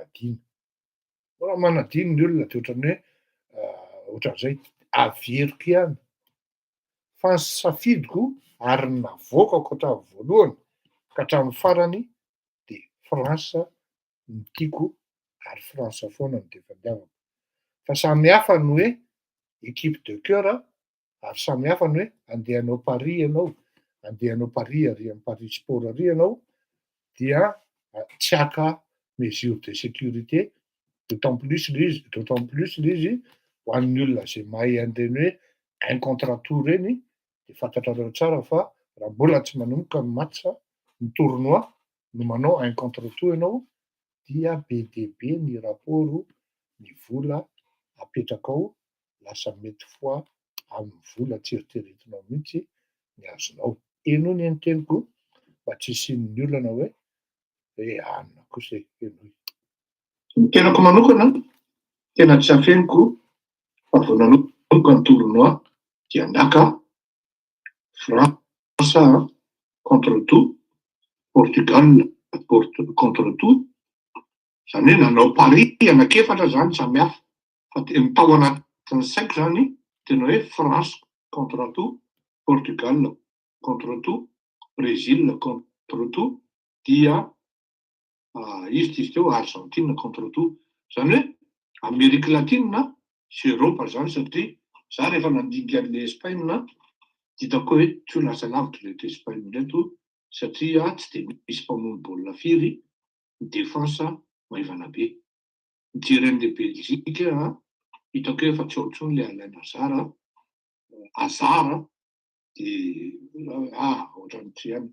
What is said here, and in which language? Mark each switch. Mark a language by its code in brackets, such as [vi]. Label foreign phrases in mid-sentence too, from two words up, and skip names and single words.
[mg] manadino ny olona de ohatran'ny hoe ohatran'izay averiko ihany, fa ny safidiko ary navoakako hatramin'ny voalohany ka hatramin'ny farany de France no tiako ary France foana no tefadiavako. Fa samy hafa ny hoe [fr] équipe de cœur [mg] ary samy hafa ny hoe andeha hanao Paris ianao, andeha hanao Paris ary amin'ny Paris Sport ary ianao, dia tsy haka [fr] mesure de sécurité, d'autant plus le [mg] izy ho an'ny olona zay mahay an'ireny hoe [fr] 1 contre tout [mg] reny, de fantatrareo tsara fa raha mbola tsy manomboka ny match ny tournoi no manao [fr] 1 contre tout [mg] ianao, dia be dia be ny rapport ny vola apetraka ao, lasa mety fois amin'ny vola tsy eritreretinao mihitsy ny azonao. Eno ny teniko mba tsy hisian'ny olana hoe anona kosa eno. Ny tenako manokana tena tsy afeniko fa vao nanomboka ny tournoi dia miaka [fr] France contre tout, Portugal contre tout, [mg] zany hoe nanao Paris anakefatra zany samy hafa, fa tao anatin'ny saiko zany tena hoe [fr] France contre tout, Portugal contre tout, Brésil contre tout, [mg] dia izy teo [fr] Argentine contre tout. [mg] Zany hoe [fr] Amérique latine [mg] sy Eropa zany satria za rehefa nandinika an'le Espagne dia hitako hoe tsy ho lasa lavitra reto Espagne reto satria tsy de misy mpamono baolina firy, ny défense maivana be. Mijery an'le Belgique hitako hoe efa tsy ao intsony le Alain Hazard dia ohatran'ny tsy ihany.